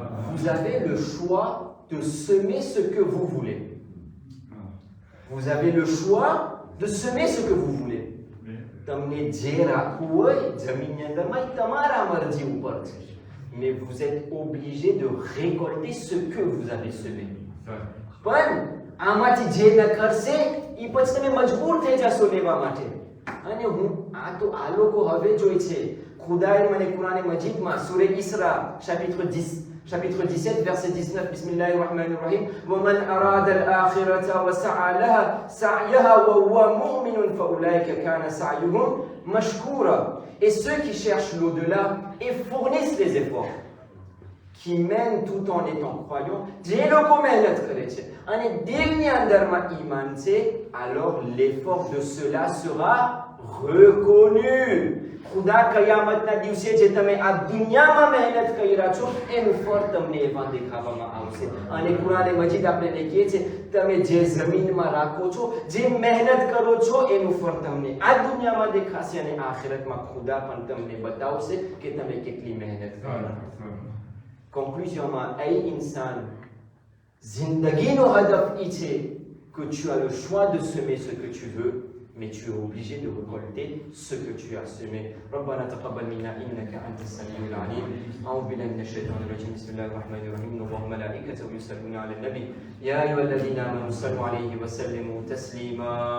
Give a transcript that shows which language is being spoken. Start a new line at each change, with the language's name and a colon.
French: Vous avez le choix de semer ce que vous voulez. Vous avez le choix de semer ce que vous voulez.
Gujarati: તમને જે રાખવું હોય જમીનની અંદરમાં એ તમારા મરજી ઉપર છે.
French: Mais vous êtes obligé de récolter ce que vous avez semé.
Gujarati: પણ આમાંથી જે ન કરશે એ પછી તમે મજબૂર થઈ જશો લેવા માટે. અને હું આ તો આ લોકો હવે જોઈ છે. ખુદાએ મને Quran મજીદમાં સૂરે ઇસરા
French: chapitre 17 verset 19
Arabic: Bismillahir Rahmanir Rahim ومن أراد الآخرة وسعى لها سعيها وهو مؤمن فأولئك كان سعيهم مشكورا.
French: Et ceux qui cherchent l'au-delà et fournissent les efforts, qui mènent tout en étant croyants,
Gujarati: જે લોકો મહેનત કરે છે અને દિલની અંદરમાં ઈમાન છે,
French: alors l'effort de cela sera reconnu.
Gujarati: ખુદા કયામતના દિવસે જે તમે આ દુનિયામાં મહેનત કર્યા છો એનું ફળ તમને એમાં દેખાવામાં આવશે. અને કુરાન મજીદ આપણે કહે છે તમે જે જમીનમાં રાખો છો, જે મહેનત કરો છો એનું ફળ તમને આ દુનિયામાં દેખાશે અને આખિરતમાં ખુદા પણ તમને બતાવશે કે તમે કેટલી મહેનત કરી. કોન્ક્લુઝનમાં એ ઇન્સાન જિંદગીનો હદફ એ છે
French: que tu as le choix de semer ce que tu veux, mais tu es obligé de récolter ce que tu as semé.
Arabic: ربنا تقبل منا إنك أنت السميع العليم. أعوذ بالله من الشيطان الرجيم. بسم الله الرحمن الرحيم. إن الله وملائكته يصلون على النبي يا أيها الذين آمنوا صلوا عليه وسلموا تسليما.